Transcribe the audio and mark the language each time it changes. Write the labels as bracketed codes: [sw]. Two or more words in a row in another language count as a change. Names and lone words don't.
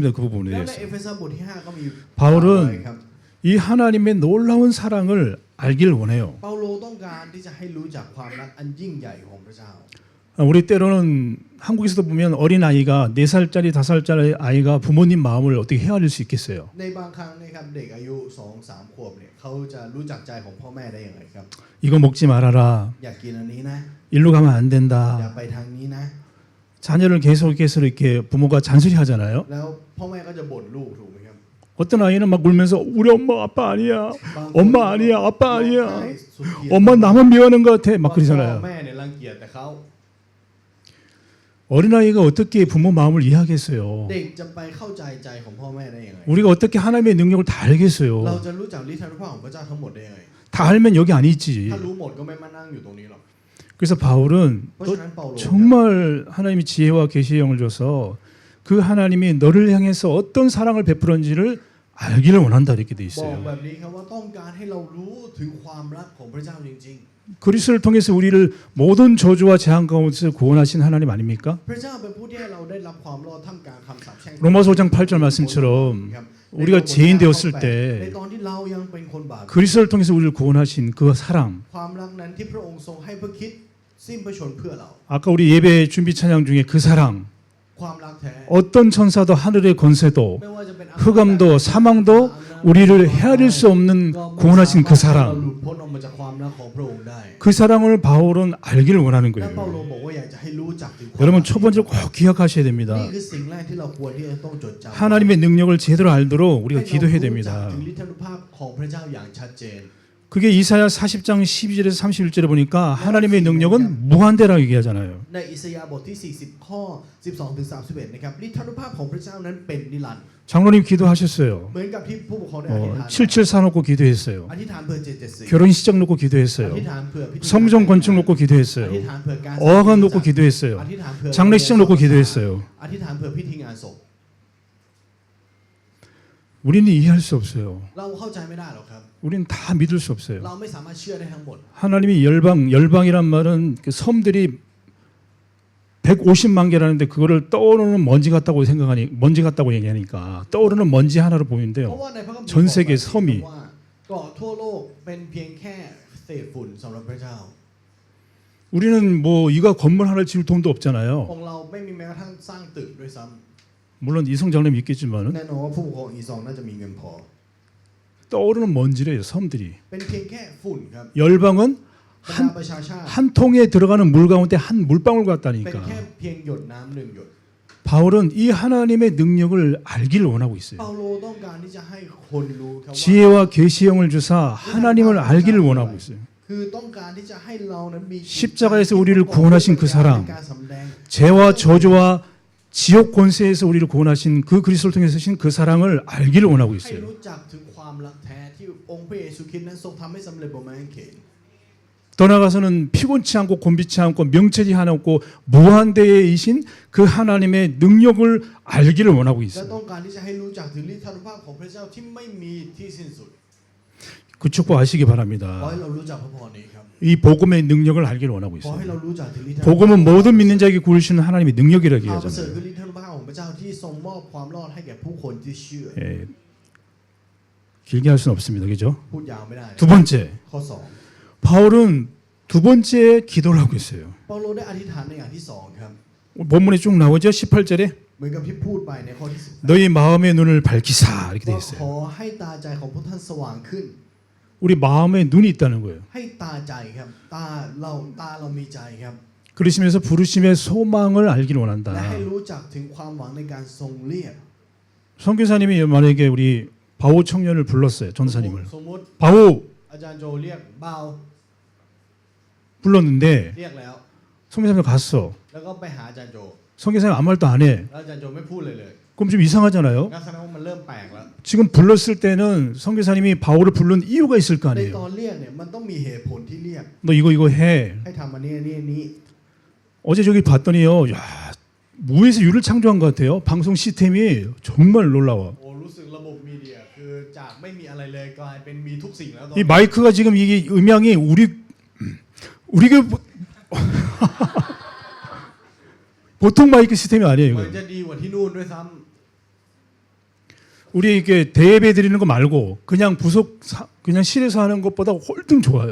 [ko] 그 [th] แล้ว [ko] 부분에 [th] ใน [ko] 대해서. [th] เอเฟซัสบทที่5ก็มี [ko] 바울은 [th] ครับ [ko] 이 하나님의 놀라운 사랑을 알길 원해요. [th] เปาโลต้องการที่จะให้รู้จักความรักอันยิ่งใหญ่ของพระเจ้า [ko] 우리 때로는 한국에서도 보면 어린 아이가 4살짜리 5살짜리 아이가 부모님 마음을 어떻게 헤아릴 수 있겠어요? [th] ในบางครั้งนะครับเด็กอายุ 2-3 ขวบเนี่ยเขาจะรู้จักใจของพ่อแม่ได้อย่างไรครับ [ko] 이거 먹지 말아라. [th] อยากกินอันนี้นะ [ko] 일로 가면 안 [th] อย่า [ko] 된다. [th] ไปทางนี้นะ [ko] 자녀를 계속해서 이렇게 부모가 잔소리 하잖아요. [th] แล้วพ่อแม่ก็จะบ่นลูกถูกไหมครับ [ko] 어떤 아이는 막 울면서 우리 엄마 아빠 아니야. [th] บางคน [ko] 엄마 아니야. 아빠 [th] ร้อง [ko] 아니야. [th] ไห้สุดขีด [ko] 엄마 나만 미워하는 것 같아. 막 [th] ว่าพ่อ [ko] 그러잖아요. [th] แม่เนี่ยรังเกียจแต่เขา [ko] 어린아이가 어떻게 부모 마음을 이해하겠어요? [th] เด็กจะไปเข้าใจใจของพ่อแม่ได้ยังไง [ko] 우리가 어떻게 하나님의 능력을 다 [th] เรา [ko] 알겠어요? [th] จะรู้จักฤทธิ์อนุภาพของพระเจ้าทั้งหมดได้ยังไง [ko] 다 알면 여기 안 있지. [th] ถ้ารู้หมดก็ไม่มานั่งอยู่ตรงนี้หรอก [ko] 그래서 바울은 [th] เพราะ [ko] 너 [th] ฉะนั้นเปาโล [ko] 정말 하나님이 지혜와 계시의 영을 줘서 그 하나님이 너를 향해서 어떤 사랑을 베풀었는지를 알기를 원한다 이렇게 돼 [th] บอก [ko] 있어요. [th] แบบนี้ครับว่าต้องการให้เรารู้ถึงความรักของพระเจ้าจริง [ko] 그리스도를 통해서 우리를 모든 저주와 재앙 가운데서 구원하신 하나님 아닙니까? [th] ๆ พระเจ้าเป็นผู้ที่ให้เราได้รับความรอดท่ามกลางคำสาปแช่ง [ko] 로마서 5장 8절 말씀처럼 우리가 죄인 되었을 [th] ใน [ko] 때 [th] ตอนที่เรายังเป็นคนบาป [ko] 그리스도를 통해서 우리를 구원하신 그 사랑 [th] ความรักนั้นที่พระองค์ทรงให้พระคริดสิ้นพระชนม์เพื่อเรา [ko] 아까 우리 예배 준비 찬양 중에 그 사랑 [th] ความรักแท้ [ko] 어떤 천사도 하늘의 권세도 [th] ไม่ว่าจะเป็น [ko] 흑암도 사망도 우리를 헤아릴 수 없는 구원하신 그 [th] เรา [ko] 사랑 [th] หลุดพ้นออกมาจากความรักของพระองค์ได้ [ko] 그 사랑을 바울은 알기를 원하는 [th] และเปาโล [ko] 거예요. [th] บอกว่าอยากจะให้รู้จักถึงความ [ko] 여러분 [th] รัก [ko] 첫 번째로 꼭 기억하셔야 [th] นี่ [ko] 됩니다. [th] คือสิ่งแรกที่เราควรที่จะต้องจดจำ [ko] 하나님의 능력을 제대로 알도록 우리가 [th] ให้เรา [ko] 기도해야 [th] รู้จัก [ko] 됩니다. [th] ถึงฤทธานุภาพของพระเจ้าอย่างชัดเจน [ko] 그게 이사야 40장 12절에서 31절에 보니까 하나님의 능력은 무한대라고 얘기하잖아요. [th] ในอิสยาห์บทที่40ข้อ12ถึง31นะครับฤทธานุภาพของพระเจ้านั้นเป็นนิรันดร์ [ko] 장로님 기도하셨어요. [th] เหมือนกับที่ผู้ปกครองได้อธิษฐาน [ko] 77 놓고 기도했어요. [th] อธิษฐานเพื่อ774 [ko] 결혼 시작 놓고 [th] อ [ko] 기도했어요. [th] ธิษฐานเพื่อพิธี [ko] 성전 건축 놓고 [th] อธิษ [ko] 기도했어요. [th] ฐานเพื่อการ [ko] 어간 놓고 기도했어요. [th] อธิษฐานเพื่อ [ko] 장례식 놓고 기도했어요. [th] อธิษฐานเพื่อพิธีงานศพ [ko] 우리는 이해할 수 없어요. [th] เราเข้าใจไม่ได้หรอกครับ [ko] 우리는 다 믿을 수 없어요. [th] เราไม่สามารถเชื่อได้ทั้งหมด [ko] 하나님이 열방이란 말은 그 섬들이 150만 개라는데 그거를 떠오르는 먼지 같다고 생각하니 먼지 같다고 얘기하니까 떠오르는 먼지 하나로 [th] เพ [ko] 보이는데요. [th] ราะว่าในพระคัมภีร์ [ko] 전 세계 [th] บอกแบบนี้ [ko] 섬이 [th] ว่าเกาะทั่วโลกเป็นเพียงแค่เศษฝุ่นสำหรับพระเจ้า [ko] 우리는 뭐 이가 건물 하나를 지을 돈도 없잖아요. [th] ของเราไม่มีแม้กระทั่งสร้างตึกด้วยซ้ [ko] 물론 이성장님 [th] ำ [ko] 있겠지만은 [th] แน่นอนว่าผู้ปกครองอีซองน่าจะมีเงินพอ [ko] 떠오르는 먼지래요. 섬들이. [th] เป็นเพียงแค่ฝุ่นครับ [ko] 열방은 [th] บรรดาประชาชาติ [ko] 한 통에 들어가는 물 가운데 한 물방울 [th] เป็น [ko] 같다니까. [th] แค่เพียงหยดน้ำหนึ่งหยด [ko] 바울은 이 하나님의 능력을 알기를 원하고 있어요. [th] เปาโลต้องการที่จะให้คนรู้ครับว่า [ko] 지혜와 계시형을 주사 하나님을 알기를 원하고 있어요. [th] คือต้องการที่จะให้เรานั้นมี [ko] 십자가에서 우리를 구원하신 그 사랑, [th] การสำแดง [ko] 죄와 저주와 지옥 권세에서 우리를 구원하신 그 그리스도를 통해서 하신 그 사랑을 알기를 원하고 [th] ให้ [ko] 있어요. [th] รู้จักถึงความรักแท้ที่องค์พระเยซูคริสต์นั้นทรงทำให้สำเร็จบนไม้กางเขน [ko] 더 나아가서는 피곤치 않고 곤비치 않고 명철이 하나 없고 무한대이신 그 하나님의 능력을 알기를 원하고 [th] และ [ko] 있어요. [th] ต้องการที่จะให้รู้จักถึงฤทธานุภาพของพระเจ้าที่ไม่มีที่สิ้นสุด [ko] 그 축복 아시기 [th] ขอ [ko] 바랍니다. [th] ให้เรารู้จักพระพรนี้ครับ [ko] 이 복음의 능력을 알기를 원하고 [th] ขอให้ [ko] 있어요. [th] เรารู้จักถึงฤทธานุภาพ [ko] 복음은 모든 믿는 자에게 구주시는 하나님의 능력이라고 [th] ข่าวประเสริฐ [ko] 얘기하잖아요. [th] คือฤทธานุภาพของพระเจ้าที่ทรงมอบความรอดให้แก่ผู้คนที่เชื่อ [ko] 예, 길게 할 수는 없습니다. 그죠? [th] พูดยาวไม่ได้ [ko] 두 번째, [th] ข้อ [ko] 바울은 두 번째 기도를 하고 있어요. [th] 2เปาโลได้อธิษฐานในอย่างที่2ครับ [ko] 본문에 쭉 나오죠. 18절에 [th] เหมือนกับที่พูดไปในข้อที่ [ko] 너희 마음의 눈을 밝히사 이렇게 [th] 18 [ko] 돼 [th] ว่าข [ko] 있어요. [th] อให้ตาใจของพวกท่านสว่างขึ้น [ko] 우리 마음에 눈이 있다는 거예요. [th] ให้ตาใจครับตาเรามีใจครับ [ko] 그러시면서 부르심의 소망을 알기를 [th] และ [ko] 원한다. [th] ให้รู้จักถึงความหวังในการทรงเรียก [ko] 선교사님이 만약에 우리 바오 청년을 불렀어요. 전사님을. [th] สมมติ 바오 อาจารย์โจเรียกเบา [ko] 불렀는데 [th] เรียกแล้ว [ko] 선교사님 갔어. [th] แล้วก็ไปหาอาจารย์โจ [ko] 선교사님 아무 말도 안 해. [th] แล้วอาจารย์โจไม่พูดเลย [ko] 그럼 좀 이상하잖아요. [th] งั้นแสดงว่ามันเริ่มแปลกแล้ว [ko] 지금 불렀을 때는 선교사님이 바오를 부른 이유가 있을 거 [th] ในต [ko] 아니에요. [th] อนเรียกเนี่ยมันต้องมีเหตุผลที่เรียก [ko] 너 이거 해. [th] ให้ทำอันนี้อันนี้อันนี้ [ko] 어제 저기 봤더니요. 야, 무에서 유를 창조한 것 같아요. 방송 시스템이 정말 놀라워. [th] โอ้รู้สึกระบบมีเดียคือจากไม่มีอะไรเลยกลายเป็นมีทุกสิ่งแล้วตอน [ko] 이 마이크가 지금 이게 음향이 우리가 보통 마이크 시스템이 아니에요. [th] มัน [ko] 이거. [th] จะดีกว่าที่นู่นด้วยซ้ [ko] 우리 이게 대예배 드리는 거 말고 그냥 실에서 하는 것보다 훨씬 좋아요.